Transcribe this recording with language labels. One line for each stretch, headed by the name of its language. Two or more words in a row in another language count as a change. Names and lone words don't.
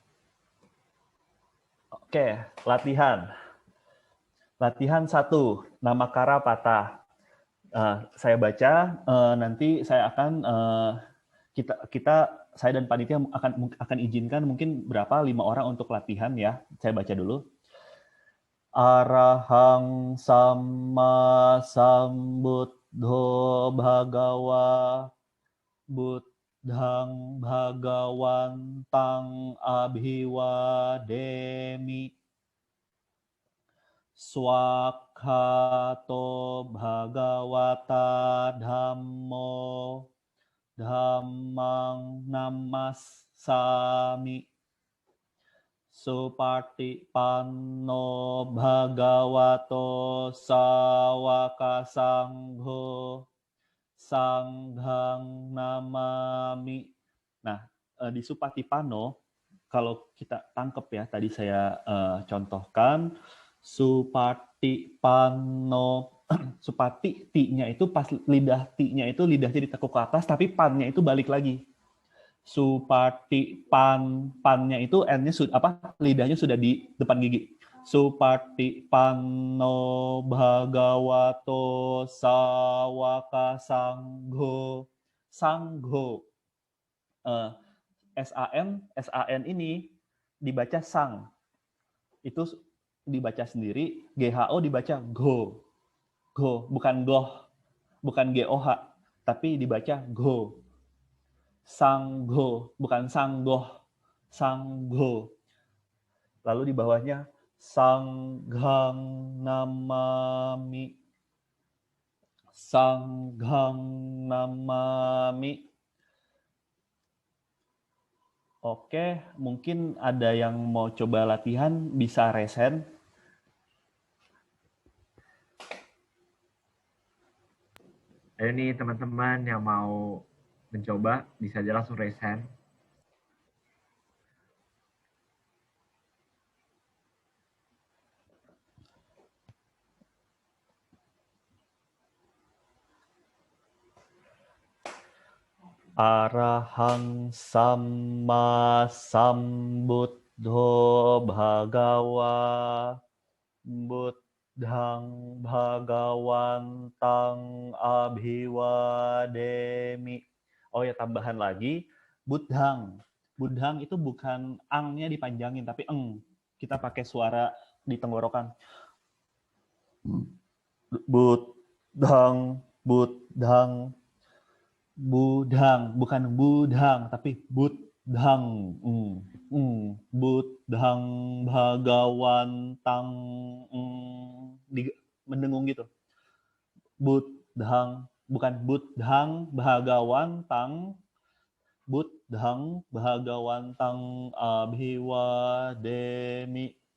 Indonesian: Oke, latihan. Latihan 1, Namakara patah. Saya baca, nanti saya akan saya dan panitia akan izinkan mungkin 5 orang untuk latihan ya. Saya baca dulu.
Pali: Arahang Samma Sambuddho Bhagawa Buddhang Bhagawantang Abhiwademi Swakato Bhagawata Dhammo Dhammang Namassami Supatipanno Bhagavato Sawaka Sangho Sanghang namami.
Indonesian: Nah, di Supatipanno, kalau kita tangkep ya, tadi saya contohkan, supati pano. Supati, ti-nya itu pas lidah ti-nya itu lidahnya ditekuk ke atas, tapi pan-nya itu balik lagi. Supati pan-nya itu n-nya sudah lidahnya sudah di depan gigi.
Pali: Supati panno bhagavato sawaka sangho.
Indonesian: Sangho. SAN ini dibaca sang. Itu dibaca sendiri, GHO dibaca go. Go, bukan goh, bukan GOH, tapi dibaca go. Sanggo, bukan sanggoh, sanggo. Lalu di bawahnya
Pali: sanghang namami.
Indonesian: Sanghang namami. Oke, mungkin ada yang mau coba latihan, bisa resen. Ayo nih teman-teman yang mau mencoba, bisa aja langsung
English: raise hand.
Pali: Arahang samma sambuddho bhagawa buddhang bhagawantang abhiwademi.
Indonesian: Oh ya, tambahan lagi, buddhang. Buddhang itu bukan angnya dipanjangin, tapi eng. Kita pakai suara di tenggorokan.
Pali: Buddhang, buddhang.
Indonesian: Budhang, bukan budhang, tapi buddhang.
Pali: Buddhang bhagawantang.
Indonesian: Mendengung gitu. Buddhang, bukan
Pali: buddhang bhagawantang. Buddhang bhagawantang abhiwademi.